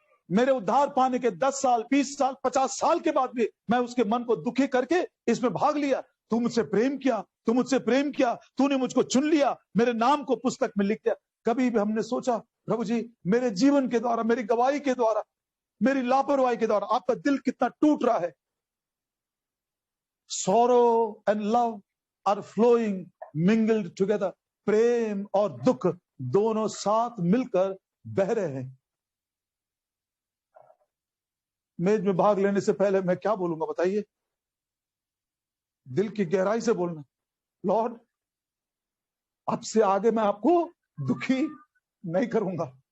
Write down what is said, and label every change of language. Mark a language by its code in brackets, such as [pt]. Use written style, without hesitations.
[hi] मेरे उद्धार पाने के 10 साल, 20 साल, 50 साल के बाद भी मैं उसके मन को दुखी करके इसमें भाग लिया। तू मुझसे प्रेम किया, तू मुझसे प्रेम किया, तूने मुझको चुन लिया, मेरे नाम को पुस्तक में लिख दिया। कभी भी हमने सोचा, प्रभु जी मेरे जीवन के द्वारा, मेरी गवाही के द्वारा, मेरी लापरवाही के द्वारा आपका दिल कितना टूट रहा है? [en] sorrow and love are flowing mingled together. [hi] प्रेम और दुख दोनों साथ मिलकर बह रहे हैं। मेज में भाग लेने से पहले मैं क्या बोलूंगा बताइए? दिल की गहराई से बोलना, लॉर्ड अब से आगे मैं आपको दुखी नहीं करूंगा।